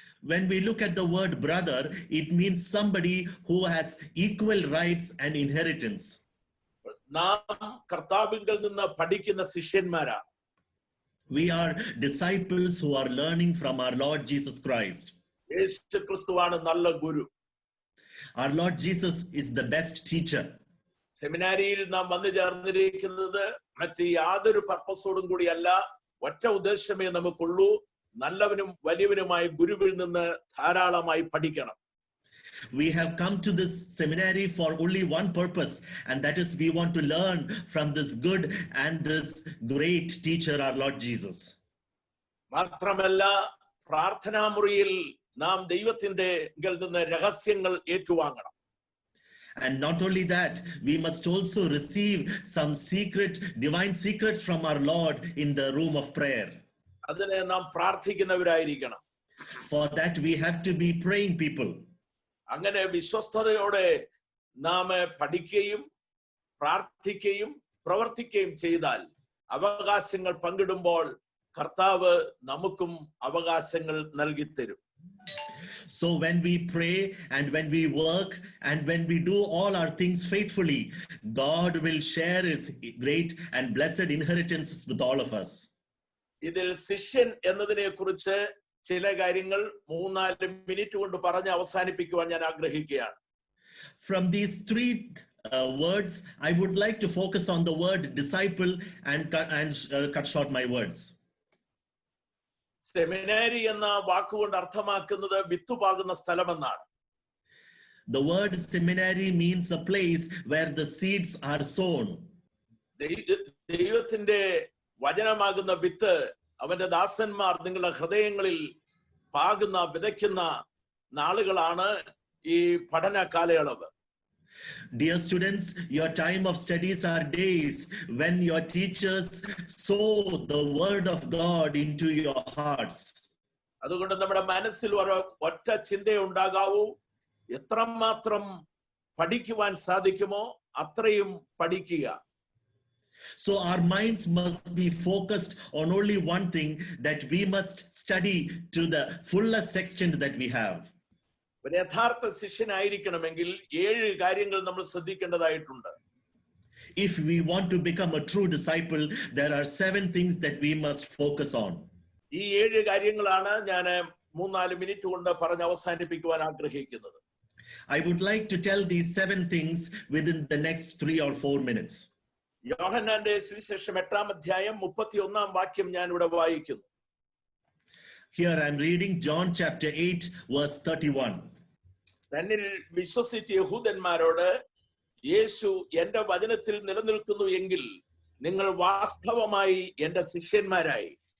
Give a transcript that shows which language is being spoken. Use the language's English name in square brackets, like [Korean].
[English] When we look at the word brother, it means somebody who has equal rights and inheritance. [Malayalam] നാം കർത്താവിങ്കിൽ നിന്ന് പഠിക്കുന്ന ശിഷ്യന്മാരാണ്. [English] We are disciples who are learning from our Lord Jesus Christ. [Malayalam] യേശു ക്രിസ്തുവാണ് നല്ല ഗുരു. [English] Our Lord Jesus is the best teacher. [Malayalam] സെമിനാരിയിൽ നാം വന്നു ചേർന്നിരിക്കുന്നത് മറ്റ് യാതൊരു പർപ്പസോടും കൂടിയല്ല, ഒറ്റ ഉദ്ദേശമേ നമുക്കുള്ളൂ, നല്ലവനും വലിയവനുമായ ഗുരുവിൽ നിന്ന് ധാരാളമായി പഠിക്കണം. [English] We have come to this seminary for only one purpose, and that is we want to learn from this good and this great teacher, our Lord Jesus. [Malayalam] മാത്രമല്ല പ്രാർത്ഥനാമുറിയിൽ നാം ദൈവത്തിന്റെ നിന്ന് രഹസ്യങ്ങൾ ഏറ്റുവാങ്ങണം. [English] And not only that, we must also receive some divine secrets from our Lord in the room of prayer. [Malayalam] അതിനെ നാം പ്രാർത്ഥിക്കുന്നവരായിരിക്കണം. [English] For that we have to be praying people. [Malayalam] അങ്ങനെ വിശ്വസ്തയോടെ നാം പഠിക്കുകയും പ്രാർത്ഥിക്കുകയും പ്രവർത്തിക്കുകയും ചെയ്താൽ അവകാശങ്ങൾ പങ്കിടുമ്പോൾ കർത്താവ് നമുക്കും അവകാശങ്ങൾ നൽകി തരും. [English] So when we pray and when we work and when we do all our things faithfully, God will share his great and blessed inheritances with all of us. [Malayalam] ഇതിൽ ശിഷ്യൻ എന്നതിനെ കുറിച്ച് ചില കാര്യങ്ങൾ 3-4 മിനിറ്റ് കൊണ്ട് പറഞ്ഞ് അവസാനിപ്പിക്കുവാൻ ഞാൻ ആഗ്രഹിക്കുകയാണ്. [English] From these three words, I would like to focus on the word disciple and cut short my words. [Malayalam] സെമിനാരി എന്ന വാക്കുകൊണ്ട് അർത്ഥമാക്കുന്നത് വിത്തുപാകുന്ന സ്ഥലമെന്നാണ്. [English] The word seminary means a place where the seeds are sown. [Malayalam] ദൈവത്തിന്റെ വചനമാകുന്ന വിത്ത് അവന്റെ ദാസന്മാർ നിങ്ങളുടെ ഹൃദയങ്ങളിൽ പാകുന്ന വിതയ്ക്കുന്ന നാളുകളാണ് ഈ പഠന കാലയളവ്. [English] Dear students, your time of studies are days when your teachers sow the word of God into your hearts. [Malayalam] അതുകൊണ്ട് നമ്മുടെ മനസ്സിൽ ഒറ്റ ചിന്തയെ ഉണ്ടാകാവൂ, എത്രമാത്രം പഠിക്കുവാൻ സാധിക്കുമോ അത്രയും പഠിക്കുക. [English] So our minds must be focused on only one thing, that we must study to the fullest extent that we have. [Malayalam] ഒരു യഥാർത്ഥ ശിഷ്യനായിരിക്കണമെങ്കിൽ 7 കാര്യങ്ങൾ നമ്മൾ ശ്രദ്ധിക്കേണ്ടതായിട്ടുണ്ട്. [English] If we want to become a true disciple, there are 7 things that we must focus on. [Malayalam] ഈ 7 കാര്യങ്ങളാണ് ഞാൻ 3-4 minute കൊണ്ട് പറഞ്ഞ് അവസാനിപ്പിക്കുവാൻ ആഗ്രഹിക്കുന്നത്. [English] I would like to tell these 7 things within the next 3 or 4 minutes. [Malayalam] യോഹന്നാന്റെ സുവിശേഷം 8-ാം അധ്യായം 31-ാം വാക്യം ഞാൻ ഇവിടെ വായിക്കുന്നു. [English] Here I am reading John chapter 8 verse 31. [Malayalam] തന്നിൽ വിശ്വസിച്ച യഹൂദന്മാരോട് യേശു എന്റെ വചനത്തിൽ നിലനിൽക്കുന്നു എങ്കിൽ നിങ്ങൾ വാസ്തവമായി എന്റെ ശിഷ്യന്മാരായി.